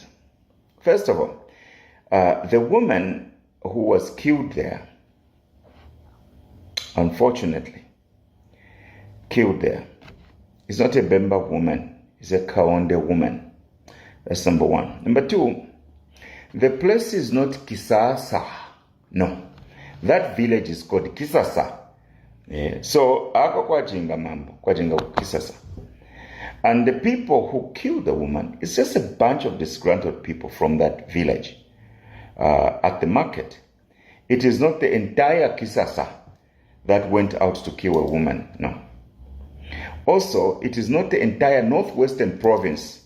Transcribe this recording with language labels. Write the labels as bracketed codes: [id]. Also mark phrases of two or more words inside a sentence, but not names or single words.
[en] First of all, the woman who was killed there, unfortunately, killed there, is not a Bemba woman, it's a Kaonde woman. That's number one. Number two, the place is not Kisasa. No, that village is called Kisasa. Yeah. So, [kqn] ako kwajinga mambo, kwajinga Kisasa. [en] And the people who killed the woman, it's just a bunch of disgruntled people from that village at the market. It is not the entire Kisasa that went out to kill a woman, no. Also, it is not the entire northwestern province.